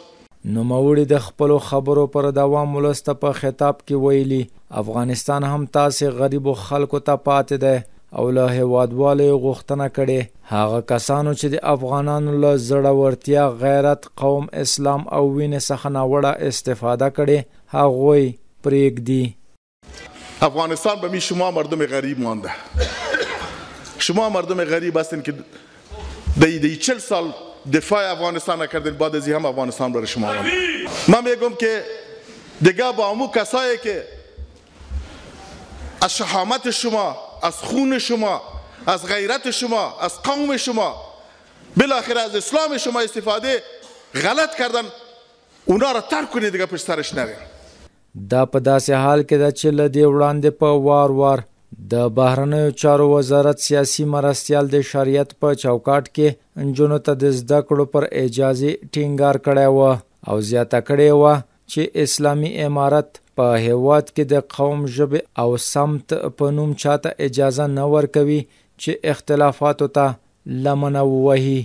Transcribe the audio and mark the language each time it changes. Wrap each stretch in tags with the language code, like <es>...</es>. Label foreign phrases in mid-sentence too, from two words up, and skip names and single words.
<ps>نوموړي د خپلو خبرو پر دوام ولسته په خطاب کې ویلي افغانستان هم تاسې غریبو خلکو ته پاتې دی او له هیوادوالو غوښتنه کړې هغه کسانو چې د افغانانو له زړورتیا، غیرت، قوم، اسلام او وینې څخه ناوړه استفاده کړې هغوی پرېږدي.</ps> <fa>افغانستان به می شما مردم غریب مانده. شما مردم غریب هستین که دی 40 سال دفاع افغانستان نکردین، بعد از این هم افغانستان برای شما مانده. من میگم که دیگه با امو کسایی که از شهامت شما، از خون شما، از غیرت شما، از قوم شما، بالاخره از اسلام شما استفاده غلط کردن، اونا را ترک کنید، دیگه پشت سرش نرین.</fa> <ps>دا په داسې حال کې ده چې له دې وړاندې په وار وار د بهرنیو چارو وزارت سیاسي مرستیال د شریعت په چوکاټ کې نجونو ته د زده کړو پر اجازه ټینګار کړی و او زیاته کړې وه چې اسلامي امارت په هیواد کې د قوم ژبې او سمت په نوم چاته اجازه نه ورکوي چې اختلافاتو ته لمنه ووهي.</ps>